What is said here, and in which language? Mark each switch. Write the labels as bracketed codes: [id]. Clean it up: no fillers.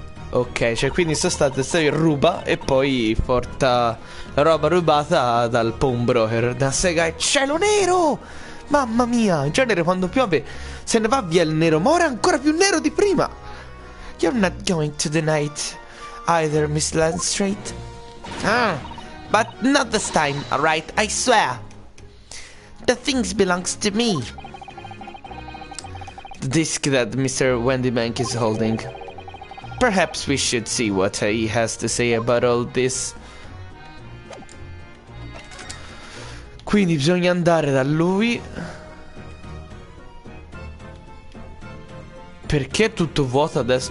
[it] Ok, cioè quindi in sostanza se ruba e poi porta la roba rubata dal pawnbroker. Da sega è cielo nero! Mamma mia, in genere quando piove se ne va via il nero, ma ora è ancora più nero di prima. [en] You're not going to deny it either, Miss Landstraight. But not this time, alright? I swear. The things belongs to me. The disc that Mr. Wendybank is holding. Perhaps we should see what he has to say about all this. [it] Quindi bisogna andare da lui. Perché è tutto vuoto adesso?